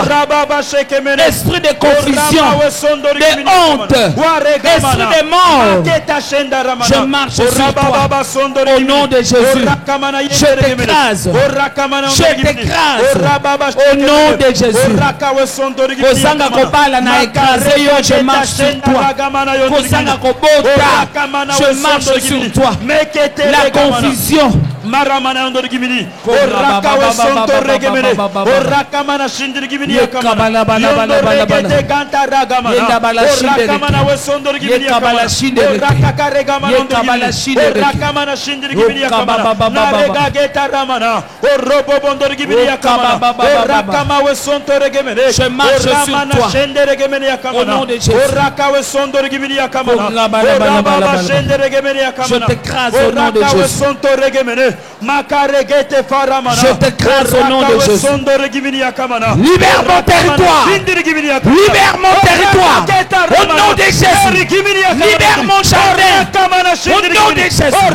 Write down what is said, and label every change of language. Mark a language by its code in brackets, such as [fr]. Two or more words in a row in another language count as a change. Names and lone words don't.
[fr] Esprit de confusion, de honte, esprit de mort, je marche sur toi. Au nom de Jésus. Je t'écrase. Je t'écrase. Au nom de Jésus. [ln] Kosanga kopala na [fr] écrasé yo, je marche sur toi. [ln] Kosanga kobota, [fr] je marche sur toi. La confusion. Maramana ondor gimini. Oraka wesonto regemene. Oraka mana shindir gimini yakamana. Yondor ganta ragamana. Oraka mana wesonto gimini yakamana. Oraka karegamana ondor gimini. Oraka mana shindir gimini yakamana. Narega geta ramana. Orobo bondor gimini yakamana. Oraka ma wesonto regemene. Je marche sur toi. Shindir gimini yakamana. Au nom de Jésus. Oraka wesonto gimini yakamana. Oraba shindir gimini yakamana. Je t'écrase au nom de Jésus. Je t'écrase au nom de Jésus. Libère mon territoire. Libère mon territoire. Au nom de Jésus. Libère mon jardin. Au nom de Jésus.